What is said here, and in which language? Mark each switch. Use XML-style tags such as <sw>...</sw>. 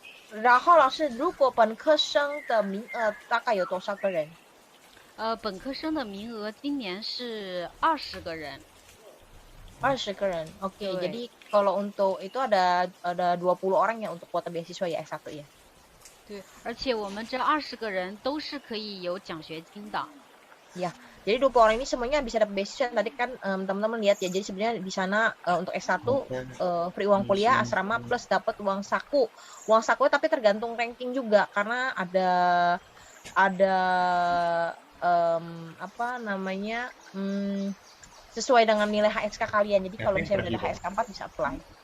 <zh>然后老师，如果本科生的名额大概有多少个人？本科生的名额今年是20个人。 20 个人.</zh> <id>Oke, jadi kalau untuk itu ada 20 orang ya untuk kuota beasiswa ya S1 ya.</id> <zh>对，而且我们这20个人都是可以有奖学金的。</zh> <id>Ya, jadi 20 orang ini semuanya bisa dapat beasiswa. Tadi kan teman-teman lihat ya, jadi sebenarnya di sana untuk S1 free uang kuliah, asrama plus dapat uang saku. Uang saku tapi tergantung ranking juga karena ada apa namanya sesuai dengan nilai HSK kalian. Jadi kalau misalnya udah HSK 4 bisa apply.</id>